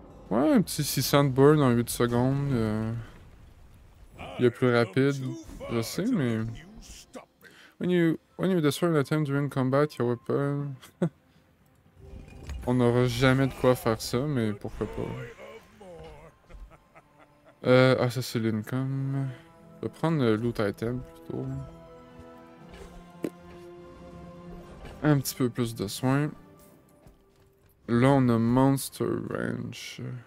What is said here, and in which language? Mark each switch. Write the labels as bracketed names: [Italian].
[French] Ouais, un petit 600 de burn en 8 secondes. Il est plus rapide, je sais, mais... [English] When you destroy an item during combat, your weapon... [French] On n'aura jamais de quoi faire ça, mais pourquoi pas. Ah, ça c'est l'income. Je vais prendre le loot item plutôt. Un petit peu plus de soins. Là, on a Monster Ranch.